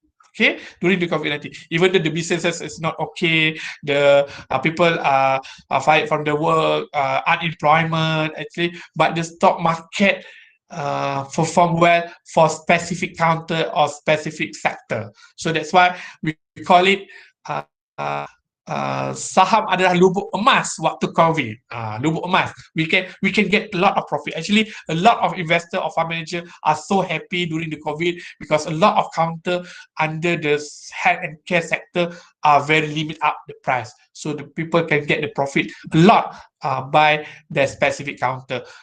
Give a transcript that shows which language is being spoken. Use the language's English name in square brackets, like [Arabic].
[English] Okay, during the COVID-19, even though the businesses is not okay, the people are fired from the work, unemployment actually, but the stock market perform well for specific counter or specific sector. So that's why we call it [Malay] saham adalah lubuk emas waktu COVID. Lubuk emas. [English] We can get a lot of profit. Actually, a lot of investor or fund manager are so happy during the COVID because a lot of counter under the health and care sector are very limit up the price, so the people can get the profit a lot by their specific counter.